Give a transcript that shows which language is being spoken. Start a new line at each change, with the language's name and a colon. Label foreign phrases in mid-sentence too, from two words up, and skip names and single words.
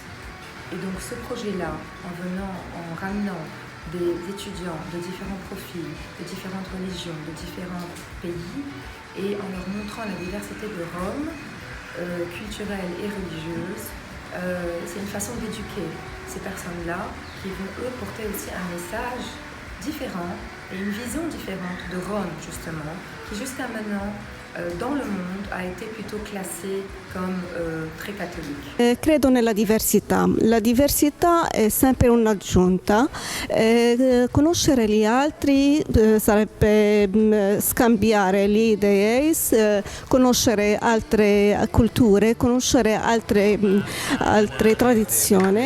French: Et donc ce projet-là, en ramenant des étudiants de différents profils, de différentes religions, de différents pays, et en leur montrant la diversité de Rome, culturelle et religieuse, c'est une façon d'éduquer ces personnes-là qui vont eux porter aussi un message différent et une vision différente de Rome justement, qui jusqu'à maintenant dans le monde ha été plutôt classée comme très cattolique.
Italian: Credo nella diversità. La diversità è sempre un'aggiunta. Conoscere gli altri sarebbe scambiare le idee, conoscere altre culture, conoscere altre tradizioni.